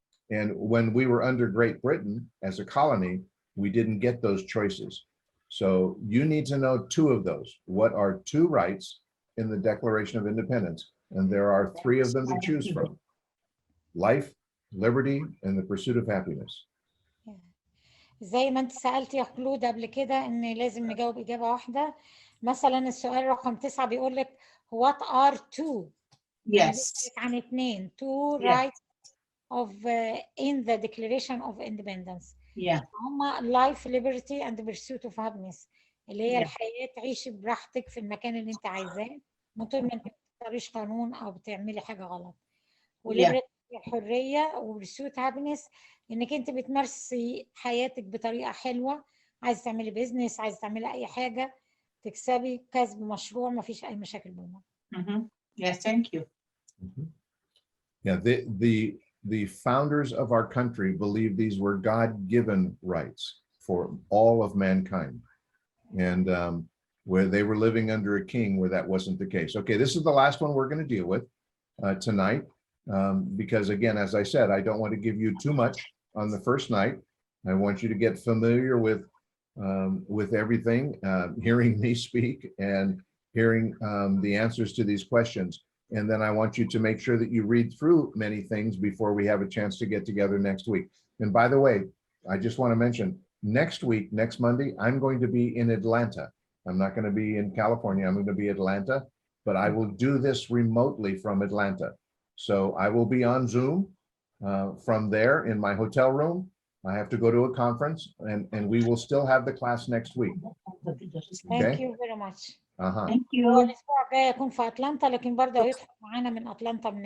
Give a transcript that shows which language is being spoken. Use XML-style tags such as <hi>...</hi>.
<en>And when we were under Great Britain as a colony, we didn't get those choices. So you need to know 2 of those. What are 2 rights in the Declaration of Independence? And there are 3 of them to choose from: life, liberty, and the pursuit of happiness.</en> <ar>زي ما انت سألت يا خلود قبل كده ان لازم نجاوب إجابة واحدة. مثلا السؤال رقم 9 بيقول لك</ar> <en>what are 2؟ Yes. عن 2 2 rights of in the Declaration of Independence. Yeah.</en> <ar>هما</ar> <en>life, liberty and the pursuit of happiness،</en> <ar>اللي هي الحياة تعيشي براحتك في المكان اللي انت عايزاه، من طول ما انت ما بتختاريش قانون او بتعملي حاجة غلط. وليبرتي الحرية، وبرسوت هابينس انك انت بتمارسي حياتك بطريقة حلوة، عايزة تعملي بيزنس، عايزة تعملي اي حاجة، تكسبي كسب مشروع، ما فيش اي مشاكل بينهم.</ar> <en>Yes, thank you. Yeah, the founders of our country believed these were God-given rights for all of mankind. And where they were living under a king where that wasn't the case. Okay, this is the last one we're going to deal with tonight. Because again, as I said, I don't want to give you too much on the first night. I want you to get familiar with everything, hearing me speak and hearing the answers to these questions. And then I want you to make sure that you read through many things before we have a chance to get together next week. And by the way, I just want to mention, next week, next Monday, I'm going to be in Atlanta. I'm not going to be in California. I'm going to be Atlanta, but I will do this remotely from Atlanta. So I will be on Zoom, From there, in my hotel room, I have to go to a conference, and we will still have the class next week. Thank you very much. Uh-huh. Thank</en> <ar>هو</ar> <en>you.</en> <ar>الأسبوع الجاي يكون في أتلانتا، لكن برضه هيدخل معانا من أتلانتا من</ar>